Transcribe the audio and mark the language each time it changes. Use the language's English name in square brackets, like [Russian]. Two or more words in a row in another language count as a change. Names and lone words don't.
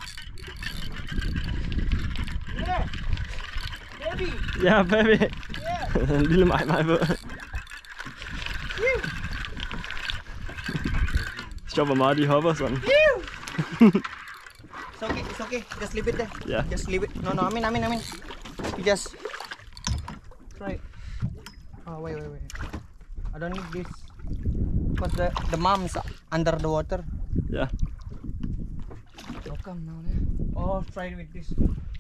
[English] Yeah. Baby. [Danish] Ja, baby. [English] Yeah. [Danish] En lille mig på. Sjovt, hvor meget de hopper sådan. [English] It's okay, it's okay. Just leave it there. Yeah. Just leave it. No, I mean. You just try. Oh, wait. I don't need this. Because the mom's under the water. Yeah. Oh, come now. Oh, try with this.